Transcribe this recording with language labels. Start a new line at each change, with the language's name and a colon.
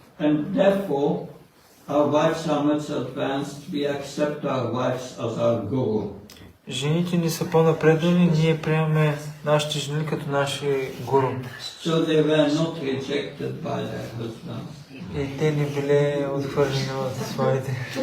English: And therefore, our wives are much advanced. We accept our wives as our guru.
Bulgarian: Жените ни са по-напреднали, ние приемаме нашите жени като наши гуру.
English: So they were not rejected by their husbands.
Bulgarian: И те не били отхвърлени от своите